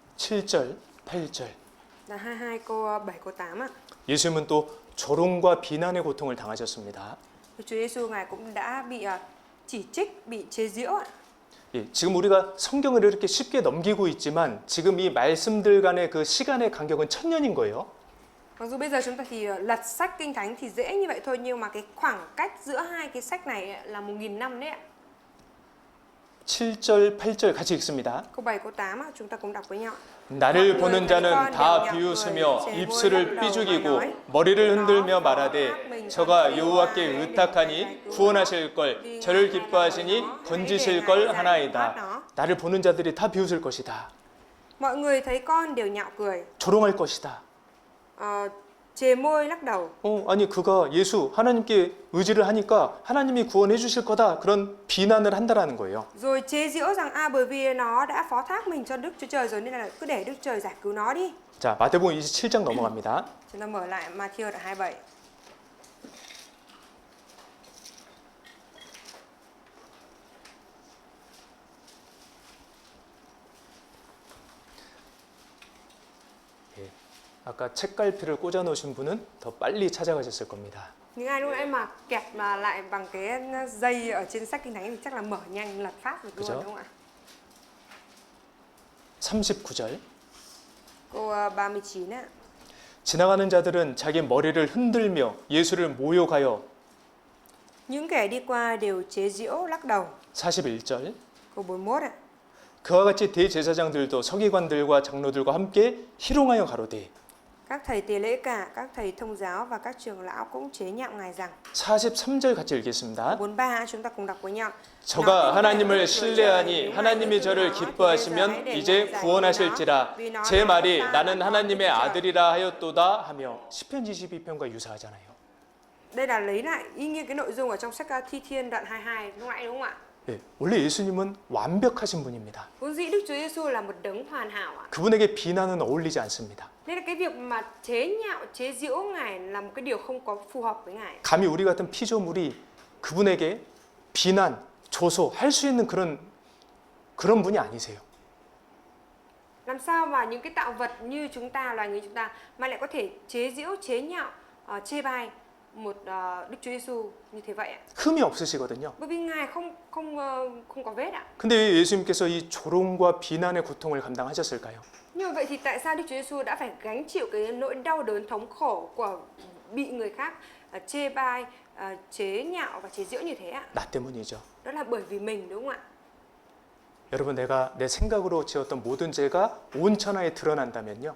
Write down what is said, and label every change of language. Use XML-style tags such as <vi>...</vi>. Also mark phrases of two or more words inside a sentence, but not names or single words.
<ko>7절, 8절.</ko> <vi>Là 22 câu 7 câu 8 ạ.</vi> <ko>예수님은 또 조롱과 비난의 고통을 당하셨습니다.</ko> <vi>Chúa Giêsu ngài cũng đã bị chỉ trích, bị chế giễu ạ.</vi> <ko>예, 지금 우리가 성경을 이렇게 쉽게 넘기고 있지만 지금 이 말씀들 간의 그 시간의 간격은 1000년인 거예요.</ko> <vi>Mặc dù bây giờ chúng ta thì lật sách Kinh Thánh thì dễ như vậy thôi, nhưng mà cái khoảng cách giữa hai cái sách này là 1000 năm đấy ạ.</vi> <ko>7절, 8절 같이 읽습니다.</ko> <vi>Câu 7, câu 8 chúng ta cùng đọc với nhau.</vi> <ko>나를 보는 자는 다 비웃으며 입술을 삐죽이고 머리를 흔들며 말하되 저가 여호와께 의탁하니 구원하실 걸 저를 기뻐하시니 건지실 걸 하나이다. 나를 보는 자들이 다 비웃을 것이다.</ko> <vi>Mọi người thấy con đều nhạo cười,</vi> <ko>조롱할 것이다.</ko> <vi>chề môi lắc đầu.</vi> <ko>아니 그가 예수 하나님께 의지를 하니까 하나님이 구원해 주실 거다. 그런 비난을 한다라는 거예요.</ko> <vi>Rồi chế giễu rằng bởi vì nó đã phó thác mình cho Đức Chúa Trời rồi nên là cứ để Đức Trời giải cứu nó đi.</vi> <ko>자, 마태복음 27장 넘어갑니다.</ko> <vi>Chúng ta mở lại Matthew đoạn 27.</vi> <ko>아까 책갈피를 꽂아 놓으신 분은 더 빨리 찾아가셨을 겁니다.</ko> <vi>Những ai lúc nãy mà kẹp lại bằng cái dây ở trên sách Kinh Thánh thì chắc là mở nhanh lật phát được luôn,</vi> <ko>그죠?</ko> <vi>đúng không ạ?</vi> <ko>39절.</ko> <vi>Câu 39 ạ.</vi> <ko>지나가는 자들은 자기 머리를 흔들며 예수를 모욕하여.</ko> <vi>Những kẻ đi qua đều chế giễu lắc đầu.</vi> <ko>41절.</ko> <vi>Câu 41 ạ.</vi> <ko>그와 같이 대제사장들도 서기관들과 장로들과 함께 희롱하여 가로되.</ko> <vi>Các thầy tế lễ cả, các thầy thông giáo và các trưởng lão cũng chế nhạo ngài rằng.</vi> <ko>43절 같이 읽겠습니다.</ko> <vi>43 chúng ta cùng đọc với nhau.</vi> <ko>저가 하나님을 신뢰하니 하나님이 저를 기뻐하시면 이제 구원하실지라 제 말이 나는 하나님의 아들이라 하였도다 하며 시편 22편과 유사하잖아요.</ko> <vi>Đây là lấy lại y như cái nội dung ở trong sách Thi Thiên đoạn 22 lúc nãy, đúng không ạ?</vi> <ko>네, 원래 예수님은 완벽하신 분입니다.</ko> <vi>Vốn dĩ Đức Chúa Giêsu là một đấng hoàn hảo ạ.</vi> <ko>그분에게 비난은 어울리지 않습니다.</ko> <vi>Nên là cái việc mà chế nhạo, chế giễu ngài là một cái điều không có phù hợp với ngài.</vi> <ko>감히 우리 같은 피조물이 그분에게 비난, 조소할 수 있는 그런 분이 아니세요.</ko> <vi>Làm sao mà những cái tạo vật như chúng ta, loài người chúng ta mà lại có thể chế giễu, chế nhạo, chê bai một Đức Chúa Giêsu như thế vậy ạ?</vi> <ko>흠이 없으시거든요.</ko> <vi>Bởi vì ngài không có vết ạ.</vi> <ko>근데 왜 예수님께서 이 조롱과 비난의 고통을 감당하셨을까요?</ko> <vi>Nhưng mà vậy thì tại sao Đức Chúa Giêsu đã phải gánh chịu cái nỗi đau đớn thống khổ của bị người khác chê bai, chế nhạo và chế giễu như thế ạ?</vi> <ko>나 때문이죠.</ko> <vi>Đó là bởi vì mình, đúng không ạ?</vi> <ko>여러분, 내가 내 생각으로 지었던 모든 죄가 온 천하에 드러난다면요.</ko>